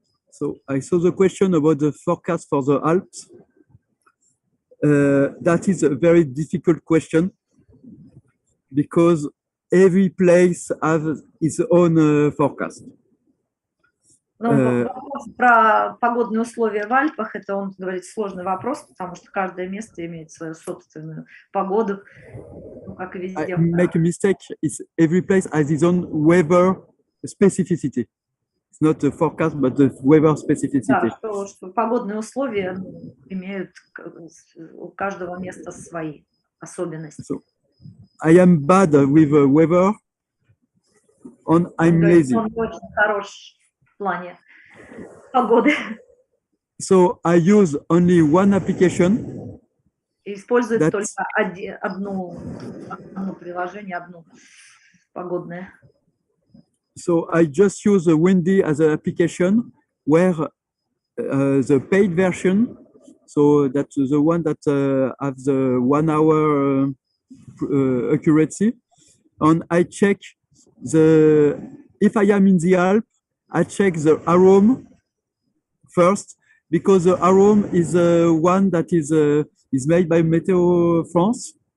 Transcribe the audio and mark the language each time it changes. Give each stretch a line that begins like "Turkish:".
English: So I saw the question about the forecast for the Alps. That is a very difficult question because every place has its own forecast.
Russian: Вопрос про погодные условия в Альпах, это, он говорит, сложный вопрос, потому что каждое место имеет свою собственную погоду, как и везде.
English: I make a mistake. Every place has its own weather specificity. It's not a forecast, but the weather specificity.
Russian: Да, что погодные условия имеют у каждого места свои особенности.
English: So, I am bad with weather, and I'm lazy.
Russian: Он очень хорош в плане погоды.
English: So I use only one application.
Russian: Использует только одно приложение, одно погодное.
English: So I just use the Windy as an application where the paid version, so that's the one that has the 1 hour accuracy, and I check if I am in the Alps, I check the arome first because the arome is one that is made by Meteo France,